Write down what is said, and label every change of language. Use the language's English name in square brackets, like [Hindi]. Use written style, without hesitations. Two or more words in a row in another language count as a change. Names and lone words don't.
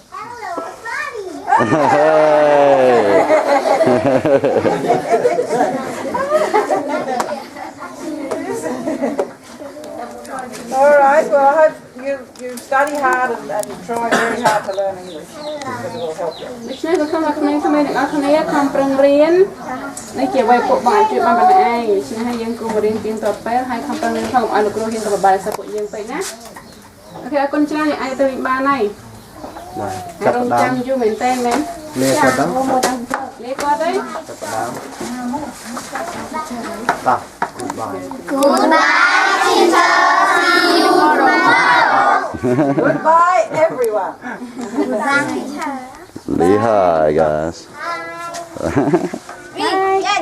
[English] All right, well, I hope you study hard and try very hard to learn English because it will help you. [Khmer] ដូច្នេះក៏ខ្ញុំថាក្មេងៗទាំងអស់គ្នាខំប្រឹងរៀននេះជាអ្វីពួកបងជួយបានប៉ុណ្ណេះឯងដូច្នេះហើយយើងគួររៀនទៀងទាត់ពេលហើយខំប្រឹងរៀនផងឲ្យលោកគ្រូហ៊ានទៅបបាយសិស្សពួកយើងពេកណាអូខេអរគុណច្រើនយើងអាចទៅវិញបានហើយរងចាំយូរមែនតើមែនលេខគាត់ទៅលេខគាត់ទៅ [English] Stop. Goodbye. Goodbye, teacher. See you tomorrow. Goodbye, everyone. Goodbye, teacher. Lehigh, guys. Read.